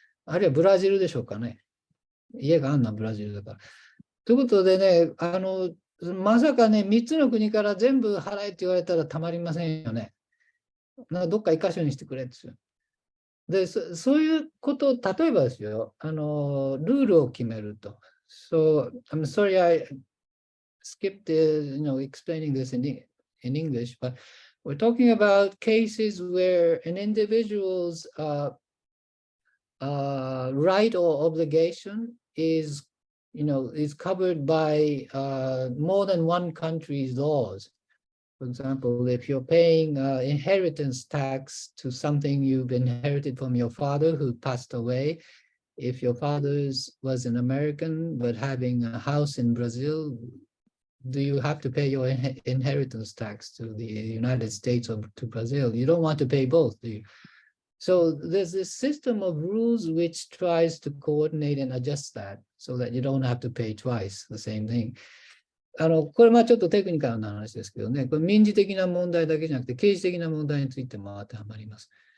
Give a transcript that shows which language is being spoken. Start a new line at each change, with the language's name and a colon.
Japanese: あるいはブラジルでしょうかね？家があんのはブラジルだから。ということでね、まさかね、3つの国から全部払えって言われたらたまりませんよね。どっか1箇所にしてくれですよ。で、そういうことを、例えばですよ、ルールを決めると。
English: So, I'm sorry I skipped, explaining this in English, but we're talking about cases where an individual's right or obligation is covered by more than one country's laws. For example, if you're paying inheritance tax to something you've inherited from your father who passed away, if your father was an American but having a house in Brazil, do you have to pay your inheritance tax to the United States or to Brazil? You don't want to pay both, do you? So there's this system of rules which tries to coordinate and adjust that so that you don't have to pay twice the same thing.
Japanese: これちょっとテクニカルな話ですけどね、これ民事的な問題だけじゃなくて、刑事的な問題についても当てはまります。